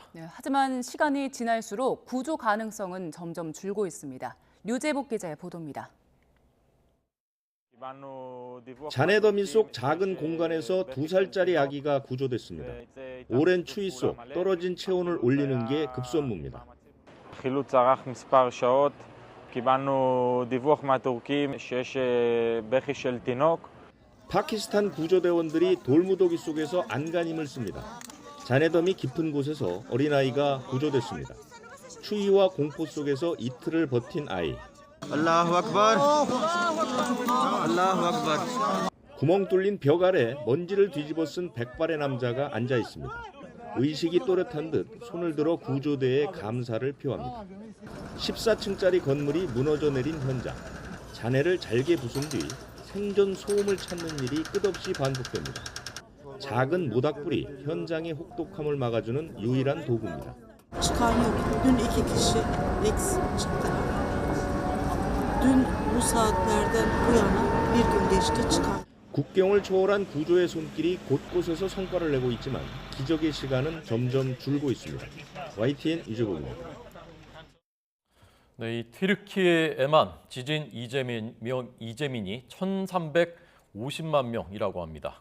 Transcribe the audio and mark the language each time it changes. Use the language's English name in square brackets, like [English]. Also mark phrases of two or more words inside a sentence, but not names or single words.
[Korean] 네, 하지만 시간이 지날수록 구조 가능성은 점점 줄고 있습니다. 류재복 기자의 보도입니다. 잔해더미 속 작은 공간에서 2살짜리 아기가 구조됐습니다. 오랜 추위 속 떨어진 체온을 올리는 게 급선무입니다. [Hebrew] קיבלנו דיווח מהטורקים שיש בכי של תינוק. [Korean] 파키스탄 구조대원들이 돌무더기 속에서 안간힘을 씁니다. 잔해더미 깊은 곳에서 어린아이가 구조됐습니다. 추위와 공포 속에서 이틀을 버틴 아이. [Arabic] الله أكبر الله أكبر. [Korean] 구멍 뚫린 벽 아래 먼지를 뒤집어 쓴 백발의 남자가 앉아 있습니다. 의식이 또렷한 듯 손을 들어 구조대에 감사를 표합니다. 14층짜리 건물이 무너져 내린 현장. 잔해를 잘게 부순 뒤 생존 소음을 찾는 일이 끝없이 반복됩니다. 작은 모닥불이 현장의 혹독함을 막아주는 유일한 도구입니다. [Turkish] Çıkan yok. Dün 2 kişi eks çıktı. Dün bu saatlerden bu yana bir gün geçti çıkar. [Korean] 국경을 초월한 구조의 손길이 곳곳에서 성과를 내고 있지만 기적의 시간은 점점 줄고 있습니다. YTN 이주국입니다. 네, 이 튀르키예에만 지진 이재민이 1,350만 명이라고 합니다.